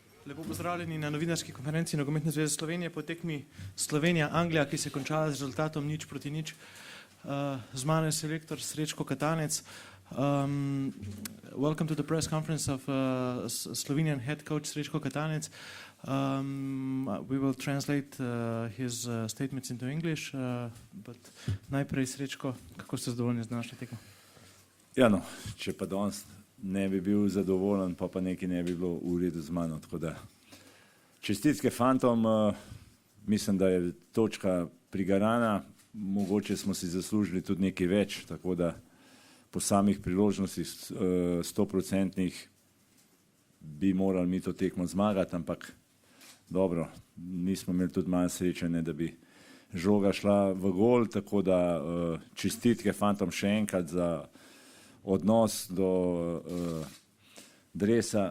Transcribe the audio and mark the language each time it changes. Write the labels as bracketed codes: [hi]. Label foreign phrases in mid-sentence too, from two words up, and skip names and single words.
[sl] Lepo pozdravljeni na novinarski konferenci Nogometne zveze Slovenije po tekmi Slovenija-Anglija, ki se je končala z rezultatom 0-0. Z mano je selektor Srečko Katanec. [en] Welcome to the press conference of Slovenian head coach Srečko Katanec. We will translate his statements into English, but [sl] najprej Srečko, kako ste zadovoljni z današnjo tekmo? Ja, no, če pa danes ne bi bil zadovoljen, pa nekaj ne bi bilo v redu z mano. Tako da čestitke fantom, mislim, da je točka prigarana, mogoče smo si zaslužili tudi nekaj več, tako da po samih priložnostih 100% bi morali mi to tekmo zmagati, ampak dobro, nismo imeli tudi malo sreče, ne, da bi žoga šla v gol, tako da čestitke fantom še enkrat za odnos do dresa.